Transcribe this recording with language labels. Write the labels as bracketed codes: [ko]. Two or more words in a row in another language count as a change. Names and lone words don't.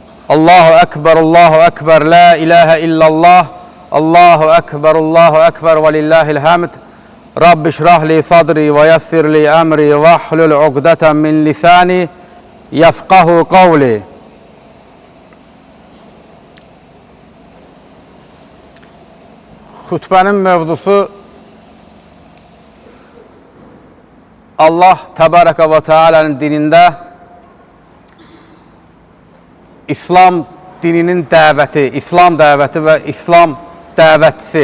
[ar] الله أكبر، الله أكبر، لا إله إلا الله، الله أكبر ولله الحمد. رب اشرح لي صدري ويسر لي أمري واحلل عقدة من لساني يفقهوا قولي. [az] Xutbənin mövzusu Allah [ar] تبارك وتعالى'nın [az] dinində İslam dininin dəvəti, İslam dəvəti və İslam dəvətçisi.